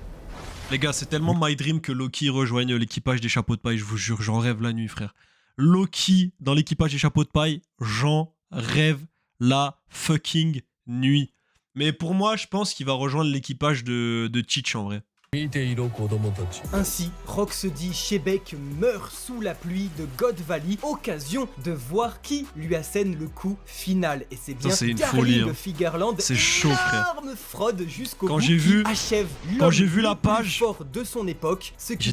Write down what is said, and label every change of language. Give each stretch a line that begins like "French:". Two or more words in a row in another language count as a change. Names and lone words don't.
French: Les gars, c'est tellement
English: my dream
French: que Loki rejoigne l'équipage des chapeaux de paille, je vous jure, j'en rêve la nuit, frère. Loki dans l'équipage des chapeaux de paille, j'en rêve la fucking nuit. Mais pour moi, je pense qu'il va rejoindre l'équipage de Teach en vrai.
Japanese: 見ていろ子供たち
French: Ainsi, Rocksteady Shebeck meurt sous la pluie de God Valley, occasion de voir qui lui assène le coup final. Et c'est bien Ça, c'est une Darling folie, hein. Figarland, C'est chaud, frère. énorme fraude jusqu'au Quand bout, j'ai qui vu- achève quand l'homme j'ai vu la le plus page, fort de son époque, ce qui